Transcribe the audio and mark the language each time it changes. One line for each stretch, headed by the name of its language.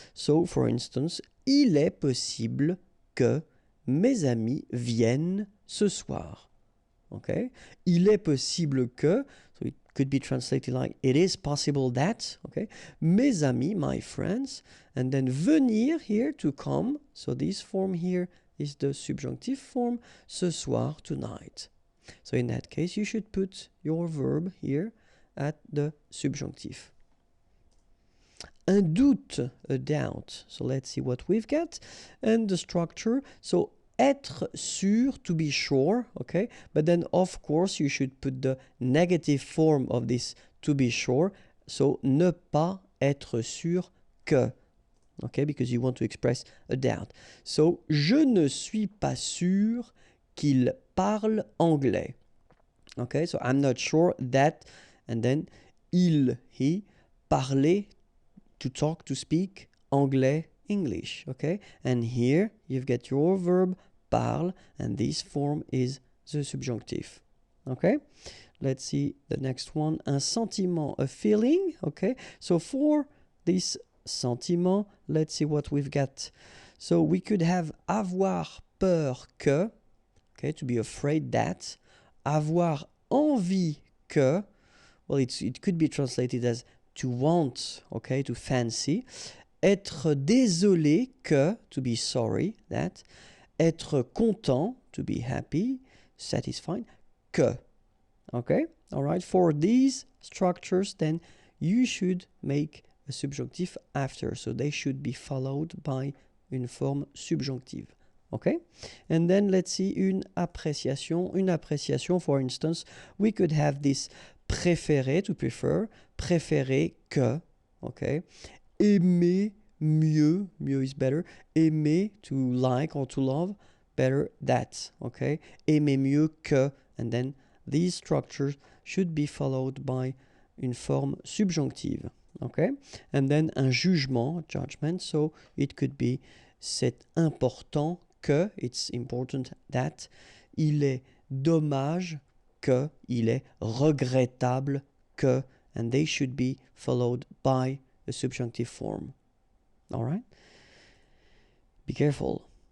English: So, for instance,
French: il est possible que mes amis viennent ce soir.
English: Okay?
French: Il est possible que,
English: so it could be translated like it is possible that, okay?
French: Mes amis,
English: my friends, and then venir here, to come, so this form here is the subjunctive form,
French: ce soir,
English: tonight. So in that case, you should put your verb here at the subjunctive.
French: Un doute,
English: a doubt. So let's see what we've got. And the structure, so
French: être sûr,
English: to be sure, okay? But then, of course, you should put the negative form of this to be sure.
French: So, ne pas être sûr que, okay?
English: Because you want to express a doubt.
French: So, je ne suis pas sûr qu'il parle anglais.
English: Okay? So, I'm not sure that, and then, il, he, parler, to talk, to speak, anglais, English, okay? And here you've got your verb parle, and this form is the subjunctive, okay? Let's see the next one.
French: Un sentiment,
English: a feeling, okay? So for this sentiment, let's see what we've got. So we could have
French: avoir peur que,
English: okay, to be afraid that.
French: Avoir envie que,
English: well, it could be translated as to want, okay, to fancy.
French: Être désolé que,
English: to be sorry, that.
French: Être content,
English: to be happy, satisfied, que. Okay, all right. For these structures, then you should make a subjunctive after. So they should be followed by
French: une forme subjonctive.
English: Okay, and then let's see
French: une appréciation. Une appréciation,
English: for instance, we could have this préférer, to prefer, préférer que. Okay,
French: aimer mieux,
English: mieux is better. Aimer, to like or to love, better that. Okay,
French: aimer mieux que,
English: and then these structures should be followed by
French: une forme subjonctive,
English: okay? And then
French: un jugement,
English: judgment, so it could be
French: c'est important que,
English: it's important that,
French: il est dommage que, il est regrettable que,
English: and they should be followed by a subjunctive form, all right? Be careful.